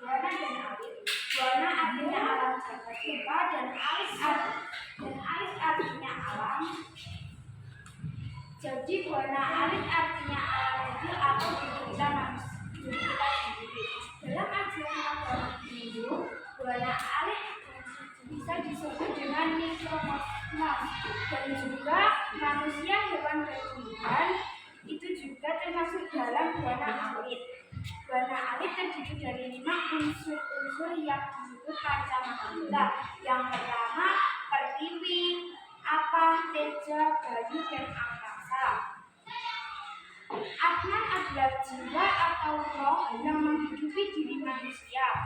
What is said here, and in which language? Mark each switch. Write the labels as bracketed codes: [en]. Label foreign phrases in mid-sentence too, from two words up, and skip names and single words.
[id] dan alit. Buana artinya alam jagat rupa dan alit artinya alam. Jadi buana alit artinya alam mobil atau diri kita sendiri. Dalam ajaran agama Hindu, buana alit bisa disebut dengan mikrokosmos dan juga manusia, hewan dan tumbuhan itu juga termasuk dalam buana alit. Buana alit terdiri dari 5 unsur yang disebut pancamahita. Yang pertama pertiwi, apa, teja, bayu, dan angkasa. Atman adalah jiwa atau roh yang menghidupi diri manusia.